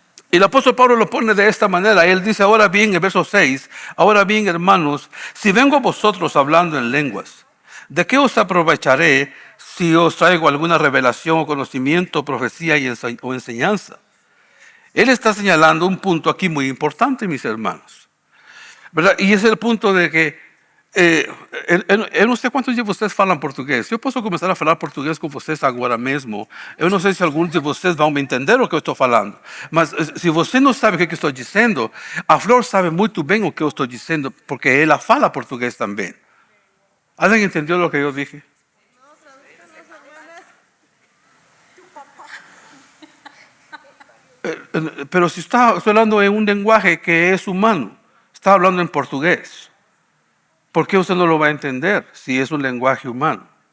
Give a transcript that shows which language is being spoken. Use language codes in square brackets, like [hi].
[es] Y el apóstol Pablo lo pone de esta manera. Él dice, ahora bien, en verso 6, ahora bien, hermanos, si vengo a vosotros hablando en lenguas, ¿de qué os aprovecharé si os traigo alguna revelación o conocimiento, profecía o enseñanza? Él está señalando un punto aquí muy importante, mis hermanos, ¿verdad? Y es el punto de que [pt] Eu não sei quantos de vocês falam português. Eu posso começar a falar português com vocês agora mesmo. Eu não sei se alguns de vocês vão me entender o que eu estou falando. Mas se você não sabe o que eu estou dizendo, a Flor sabe muito bem o que eu estou dizendo, porque ela fala português também. [es] ¿Alguien entendió lo que yo dije? Pero si estoy hablando en un lenguaje que es humano, está hablando en portugués. ¿Por qué usted no lo va a entender si es un lenguaje humano?